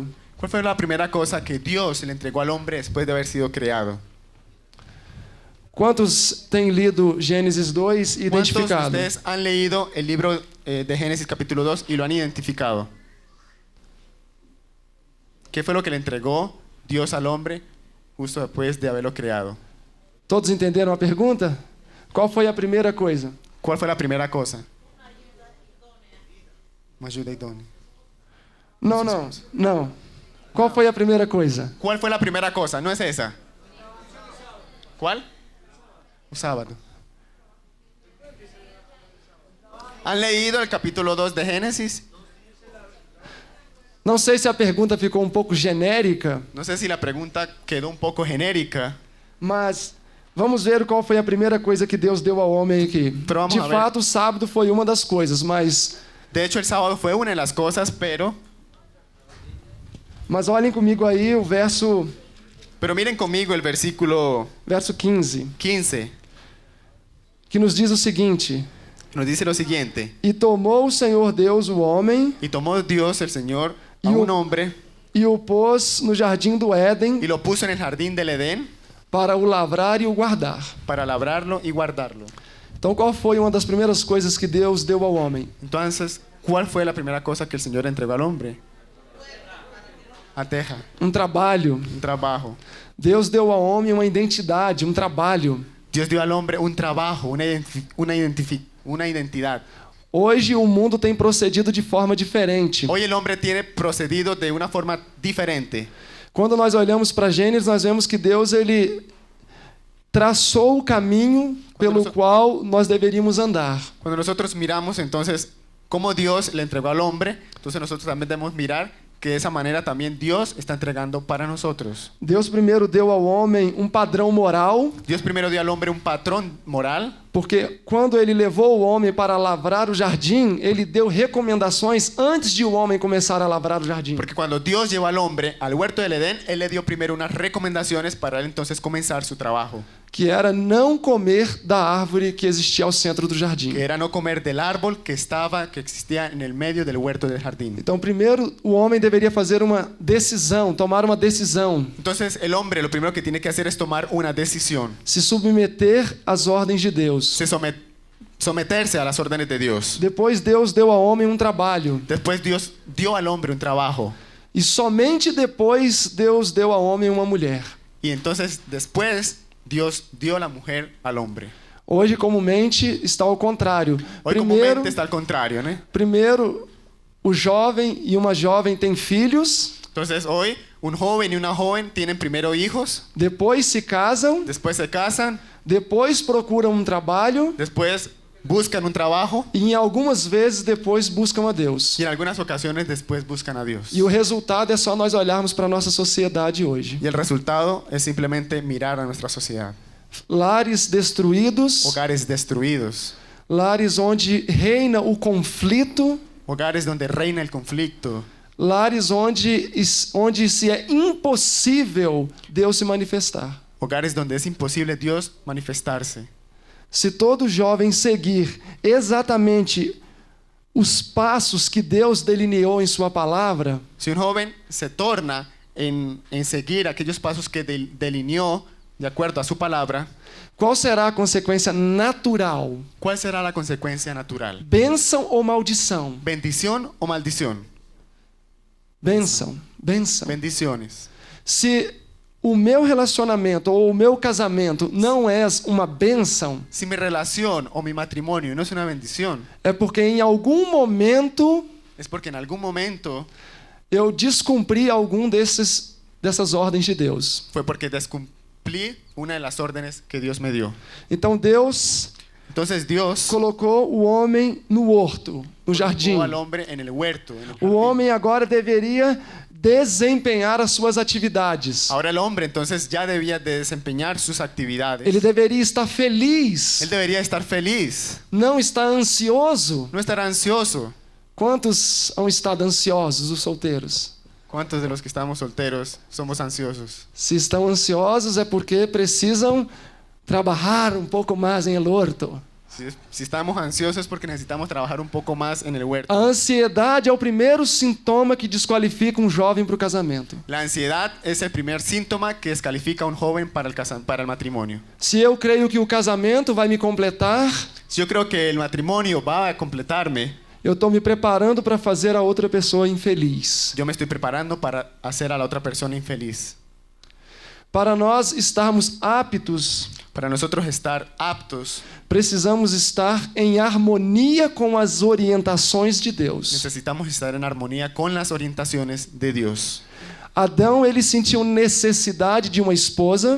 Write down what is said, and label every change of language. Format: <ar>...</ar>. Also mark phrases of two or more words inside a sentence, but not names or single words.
<es>¿Cuál fue la primera cosa que Dios le entregó al hombre después de haber sido creado?</es> <pt>Quantos têm lido Gênesis 2 e</pt> <es>¿Cuántos de identificado? ustedes han leído el libro de Génesis capítulo 2 y lo han identificado? ¿Qué fue lo que le entregó Dios al hombre justo después de haberlo creado?</es> <pt>Todos entenderam a pergunta? Qual foi a primeira coisa?</pt> <es>¿Cuál fue la primera cosa?</es> <pt>Uma ajuda idônea. Não. Qual foi a primeira coisa?</pt> <es>¿Cuál fue la primera cosa? No es esa. ¿Cuál? Un sábado. ¿Han leído el capítulo 2 de Génesis?</es> <pt>Não sei se a pergunta ficou um pouco genérica,</pt> <es>No sé si la pregunta quedó un poco genérica,</es> <pt>mas vamos ver qual foi a primeira coisa que Deus deu ao homem aqui.</pt> <es>Pero vamos</es> <pt>De</pt> <es>a ver.</es> <pt>fato, o sábado foi uma das coisas, mas</pt> <es>de hecho el sábado fue una de las cosas, pero</es> <pt>olhem comigo aí o verso</pt> <es>miren conmigo el versículo</es> <pt>15,</pt> <es>15,</es> <pt>que nos diz o seguinte:</pt> <es>nos dice lo siguiente:</es> <pt>E tomou o Senhor Deus o homem</pt> <es>y tomó Dios el Señor a Y un hombre</es> <pt>e o pôs no jardim do Éden</pt> <es>y lo puso en el jardín del Edén</es> <pt>para o lavrar e o guardar.</pt> <es>para labrarlo y guardarlo.</es> <pt>Então, qual foi uma das primeiras coisas que Deus deu ao homem?</pt> <es>Entonces, ¿cuál fue la primera cosa que el Señor entregó al hombre? A teja,</es> <pt>Um trabalho.</pt> <es>un trabajo.</es> <pt>Deus deu ao homem uma identidade, um trabalho.</pt> <es>Dios dio al hombre un trabajo, una identidad.</es> <pt>Hoje o mundo tem procedido de forma diferente.</pt> <es>Hoy el hombre tiene procedido de una forma diferente.</es> <pt>Quando nós olhamos para Gênesis, nós vemos que Deus ele traçou o caminho pelo qual nós deveríamos andar.</pt> <es>Cuando nosotros miramos entonces cómo Dios le entregó al hombre, entonces nosotros también debemos mirar que de esa manera también Dios está entregando para nosotros.</es> <pt>Deus primeiro deu ao homem um padrão moral,</pt> <es>Dios primero dio al hombre un patrón moral,</es> <pt>porque quando ele levou o homem para lavrar o jardim, ele deu recomendações antes de o homem começar a lavrar o jardim.</pt> <es>porque cuando Dios llevó al hombre al huerto del Edén, Él le dio primero unas recomendaciones para él entonces comenzar su trabajo,</es> <pt>Que era não comer da árvore que existia ao centro do jardim.</pt> <es>que era no comer del árbol que existía en el medio del huerto del jardín.</es> <pt>Então, primeiro, o homem deveria fazer uma decisão, tomar uma decisão,</pt> <es>Entonces el hombre lo primero que tiene que hacer es tomar una decisión,</es> <pt>se submeter às ordens de Deus.</pt> <es>someterse a las órdenes de Dios.</es> <pt>Depois, Deus deu ao homem um trabalho.</pt> <es>Después Dios dio al hombre un trabajo.</es> <pt>E somente depois, Deus deu ao homem uma mulher.</pt> <es>Y entonces después Dios dio a la mujer al hombre.</es> <pt>Hoje, comumente, está ao contrário.</pt> <es>Hoy comúnmente está al contrario, ¿no?</es> <pt>Primeiro, o jovem e uma jovem têm filhos,</pt> <es>Entonces hoy un joven y una joven tienen primero hijos,</es> <pt>depois se casam,</pt> <es>después se casan,</es> <pt>depois procuram um trabalho</pt> <es>después buscan un trabajo</es> <pt>e, em algumas vezes, depois buscam a Deus.</pt> <es>y en algunas ocasiones después buscan a Dios.</es> <pt>E o resultado é só nós olharmos para a nossa sociedade hoje.</pt> <es>Y el resultado es simplemente mirar a nuestra sociedad.</es> <pt>Lares destruídos,</pt> <es>Hogares destruidos,</es> <pt>lares onde reina o conflito,</pt> <es>hogares donde reina el conflicto,</es> <pt>lares onde se é impossível Deus se manifestar.</pt> <es>hogares donde es imposible Dios manifestarse.</es> <pt>Se todo jovem seguir exatamente os passos que Deus delineou em sua palavra,</pt> <es>Si un joven se torna en seguir aquellos pasos que delineó de acuerdo a su palabra,</es> <pt>qual será a consequência natural?</pt> <es>¿cuál será la consecuencia natural?</es> <pt>Bênção ou maldição?</pt> <es>¿Bendición o maldición?</es> <pt>Bênção, bênção.</pt> <es>Bendiciones.</es> <pt>Se o meu relacionamento ou o meu casamento não é uma bênção,</pt> <es>Si mi relación o mi matrimonio no es una bendición,</es> <pt>é porque em algum momento</pt> <es>es porque en algún momento</es> <pt>eu descumpri algum dessas ordens de Deus.</pt> <es>fue porque descumplí una de las órdenes que Dios me dio.</es> <pt>Então Deus</pt> <es>Entonces Dios</es> <pt>colocou o homem no horto, no jardim.</pt> <es>colocó al hombre en el huerto, en el</es> <pt>O</pt> <es>jardín.</es> <pt>homem agora deveria desempenhar as suas atividades.</pt> <es>Ahora el hombre entonces ya debía de desempeñar sus actividades.</es> <pt>Ele deveria estar feliz,</pt> <es>Él debería estar feliz,</es> <pt>não estar ansioso.</pt> <es>no estar ansioso.</es> <pt>Quantos hão estado ansiosos, os solteiros?</pt> <es>¿Cuántos de los que estamos solteros somos ansiosos?</es> <pt>Se estão ansiosos é porque precisam trabalhar um pouco mais em el horto.</pt> <es>Si estamos ansiosos es porque necesitamos trabajar un poco más en el huerto.</es> <pt>A ansiedade é o primeiro sintoma que desqualifica um jovem para o casamento.</pt> <es>La ansiedad es el primer síntoma que descalifica a un joven para el matrimonio.</es> <pt>Se eu creio que o casamento vai me completar,</pt> <es>Si yo creo que el matrimonio va a completarme,</es> <pt>eu estou me preparando para fazer a outra pessoa infeliz.</pt> <es>yo me estoy preparando para hacer a la otra persona infeliz.</es> <pt>Para nós estarmos aptos,</pt> <es>Para nosotros estar aptos,</es> <pt>precisamos estar em harmonia com as orientações de Deus.</pt> <es>necesitamos estar en armonía con las orientaciones de Dios.</es> <pt>Adão, ele sentiu necessidade de uma esposa</pt>